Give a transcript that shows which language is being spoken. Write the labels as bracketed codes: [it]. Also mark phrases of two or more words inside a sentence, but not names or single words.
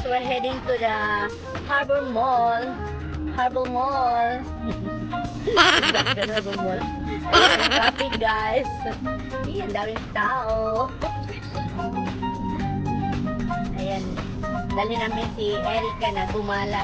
[en] We're heading to the Harbor Mall. Harbor Mall. Harbor Mall. [tl] Ayan, [en] traffic guys. [tl] Ayan, daming tao. Ayan, dali namin si Erica na gumala.